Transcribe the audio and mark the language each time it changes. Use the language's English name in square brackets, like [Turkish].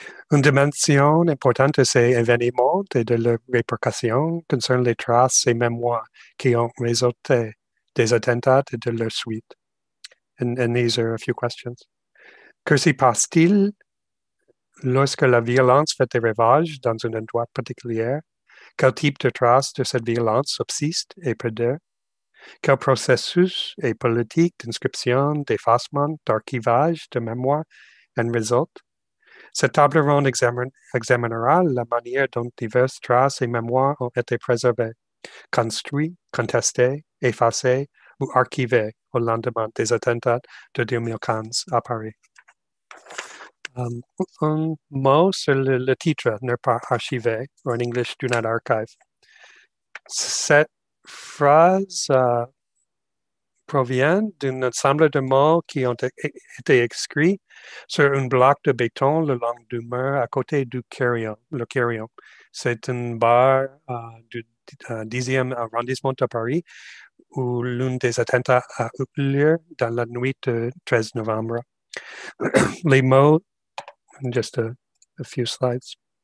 [French] Une dimension importante de ces événements et de leurs répercussions concerne les traces et mémoires qui ont résulté des attentats et de leur suite. [English] And these are a few questions. [French] Que s'y passe-t-il lorsque la violence fait des ravages dans un endroit particulier? Quel type de traces de cette violence subsiste et perdure? Quel processus et politique d'inscription, d'effacement, d'archivage de mémoire en résulte? Cette table ronde examinera la manière dont diverses traces et mémoires ont été préservées, construites, contestées, effacées ou archivées au lendemain des attentats de 2015 à Paris. Un mot sur le titre « Ne pas archiver » ou en anglais « [English] Do not archive [French] ». Cette phrase proviennent d'un ensemble de mots qui ont été écrits sur une bloc de béton le long du mur à côté du carillon. Le carillon, c'est une barre du 10e arrondissement de Paris où l'un des attentats a eu lieu dans la nuit du 13 novembre. Les mots, [English] just a few slides.